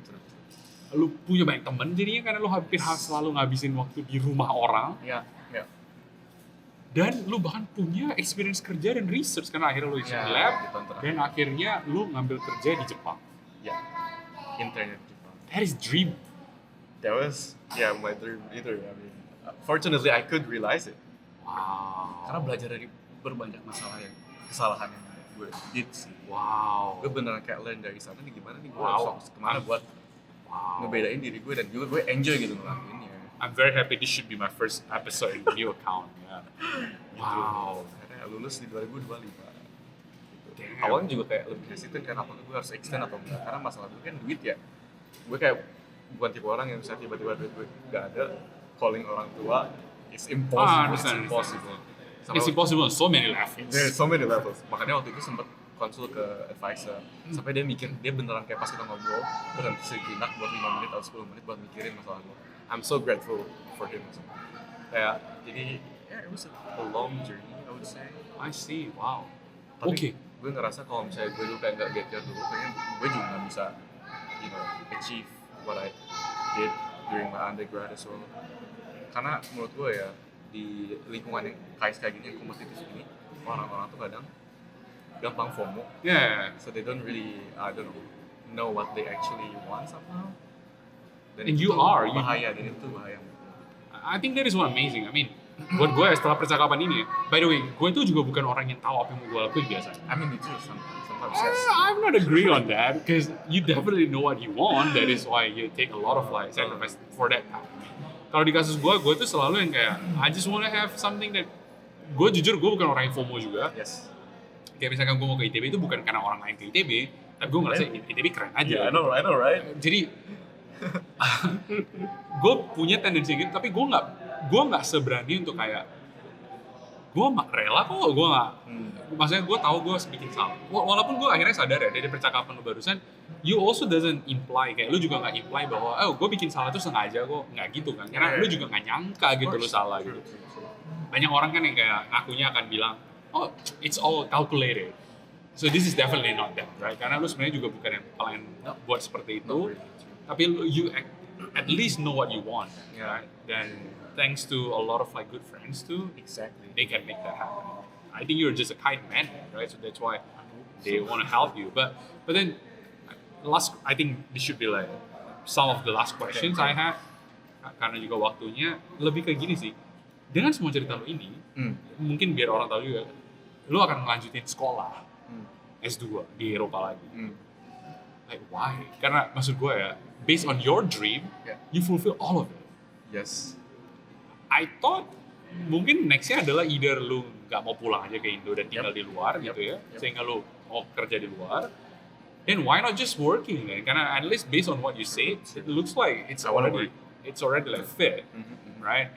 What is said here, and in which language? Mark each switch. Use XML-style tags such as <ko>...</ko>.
<en>True.</en> <id>Lu punya banyak temen jadinya karena lu hampir selalu ngabisin waktu di rumah orang.</id> <en>Yeah.</en> <id>Dan lu bahkan punya experience kerja dan research karena akhirnya lu isi</id> <en>Yeah, lab</en> <id>di tahun terakhir. dan akhirnya lu ngambil kerja di Jepang.</id> <en>Yeah.</en> <id>Internet Jepang.</id> <en>That is dream. That was my dream either. I mean, fortunately I could realize it. Wow.</en> <id>Karena belajar dari berbanyak kesalahan yang gue did sih.</id> <en>Wow.</en> <id>Gue beneran kayak learn dari sana nih gimana nih gue</id> <en>Wow.</en> <id>harus fokus kemana buat ngebedain diri gue dan juga gue enjoy gitu ngelakuinnya.</id> <en>I'm very happy this should be my first episode in the new account. Yeah. Wow.</en> <id>Karena lulus di 2025. Gitu.</id> <en>Damn.</en> <id>Awalnya juga kayak lebih hesitant kan apakah gue harus extend atau enggak. Karena masalah gue kan duit ya. Gue kayak bukan tipe orang yang bisa tiba-tiba duit gue gak ada, calling orang tua,</id> <en>it's impossible. Understand.</en> <id>Sama</id> <en>It's impossible on so many levels. There's so many levels.</en> <id>Makanya waktu itu sempat konsul ke advisor. Sampai dia mikir, dia beneran kayak pas kita ngobrol, berhenti sejenak buat 5 menit atau 10 menit buat mikirin masalah gue.</id> <en>I'm so grateful for him.</en> <id>Kayak, jadi,</id> <en>it was a long journey, I would say. I see. Wow.</en> <id>Tapi</id> <en>Okay.</en> <id>gue ngerasa kalau misalnya gue dulu kayak gak get there dulu, kayaknya gue juga gak bisa,</id> <en>achieve what I did during my undergrad as well.</en> <id>Karena menurut gue ya, di lingkungan yang kayak gini, yang kompetitif ini, orang-orang tuh kadang gampang FOMO.</id> <en>Yeah. So they don't really, I don't know what they actually want somehow.</en> <id>Dan</id> <en>And</en> <id>itu</id> <en>you are,</en> <id>bahaya, dan itu bahaya.</id> <en>I think that is what amazing. I mean,</en> <id>buat gue setelah percakapan ini, by the way, gue itu juga bukan orang yang tahu apa yang mau gue lakuin biasanya.</id> <en>I mean, itu sometimes yes. I'm not agree on that because you definitely know what you want. That is why you take a lot of like sacrifice for that.</en> <id>Kalau di kasus gue tuh selalu yang kayak</id> <en>I just wanna have something that</en> <id>gue jujur gue bukan orang yang FOMO juga.</id> <en>Yes.</en> <id>Kayak misalkan gue mau ke ITB itu bukan karena orang lain ke ITB, tapi gue ngerasa ITB keren aja.</id> <en>Yeah, I know, right?</en> <id>Jadi gue punya tendensi gitu, tapi gue nggak seberani untuk kayak gue rela kok gue nggak. Maksudnya gue tahu gue bikin salah. Walaupun gue akhirnya sadar ya dari percakapan lu barusan,</id> <en>you also doesn't imply</en> <id>kayak lu juga nggak imply bahwa gue bikin salah tuh sengaja kok, nggak gitu kan? Karena lu juga nggak nyangka gitu lu salah gitu. Banyak orang kan yang kayak ngakunya akan bilang,</id> <en>oh it's all calculated. So this is definitely not that, right?</en> <id>Karena lu sebenarnya juga bukan yang plan buat seperti itu.</id> <en>Tapi you at least know what you want, right? Dan thanks to a lot of like good friends too, Exactly. they can make that happen. I think you're just a kind man, right? So that's why they want to help you. But then I think this should be like some of the last questions I have,</en> <id>karena juga waktunya lebih kayak gini sih. Dengan semua cerita lo ini, mungkin biar orang tahu juga, lo akan melanjutin sekolah S2 di Eropa lagi.</id> <en>Like why?</en> <id>Karena maksud gue ya,</id> <en>based on your dream, you fulfill all of it. Yes. I thought</en> <id>mungkin nextnya adalah either lu nggak mau pulang aja ke Indo dan tinggal di luar gitu ya, sehingga lu mau kerja di luar.</id> <en>Then why not just working kan? Karena at least based on what you say, it looks like it's already like fit, right?</en>